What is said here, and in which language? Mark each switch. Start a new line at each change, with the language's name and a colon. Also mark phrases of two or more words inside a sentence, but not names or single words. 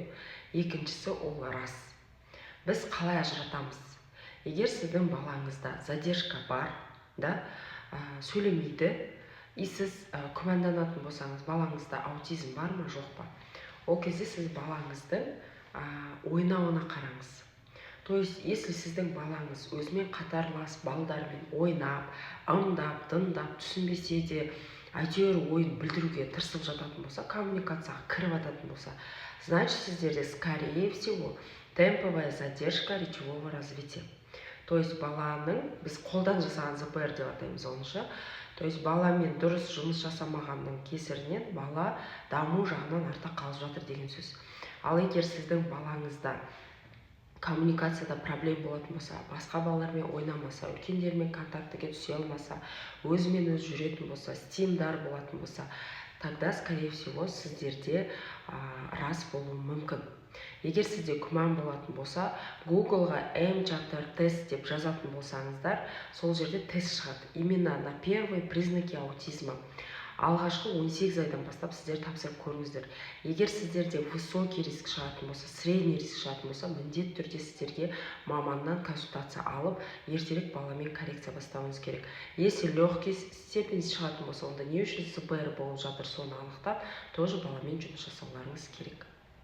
Kazakh: Екіншісі, ол рас. Біз қалай ажыратамыз? Егер сіздің балаңызда задержка бар, сөйлемейді, сіз күмәнданатын болсаңыз, балаңызда аутизм бар ма, жоқ па? Ол кезде сіз балаңыздың ойнауына қараңыз.
Russian: То есть, если
Kazakh: сіздің балаңыз өзімен қатарлас балдармен ойнап, ымдап, дындап, түсінбесе де, әйтеуір ойын білдіруге тырысып жататын болса, коммуникацияға кіріп жататын болса, значит, сіздерде,
Russian: скорее всего, темповая задержка речевого развития. То есть,
Kazakh: баланың, біз қолдан жасаған ЗПР деп атаймыз онша,
Russian: то есть,
Kazakh: баламен дұрыс жұмыс жасамағанның кесірінен бала даму жағынан артта қалып жатыр деген сөз. Ал егер сіздің балаңызда коммуникацияда проблем болатын болса, басқа балалармен ойнамаса, үлкендермен контактіге түсе алмаса, өзімен өзі жүретін болса, стимдар болатын болса,
Russian: тогда, скорее всего,
Kazakh: сіздерде рас болуы мүмкін. Егер сізде күмән болатын болса, Google-ға М4 тест деп жазатын болсаңыздар, сол жерде тест шығады.
Russian: Именно на первые признаки аутизма.
Kazakh: Алғашқы 18 айдан бастап сіздер тапсырып көріңіздер. Егер сіздерде
Russian: высокий риск
Kazakh: шығатын болса,
Russian: средний риск
Kazakh: шығатын болса, міндетті түрде сіздерге маманнан консультация алып, ертерек баламен коррекция бастауыңыз керек.
Russian: Если легкий степень
Kazakh: шығатын болса, онда не үшін ЗПР болып жатыр, соны анықтап, тоже баламен жұмыс жасауларыңыз керек.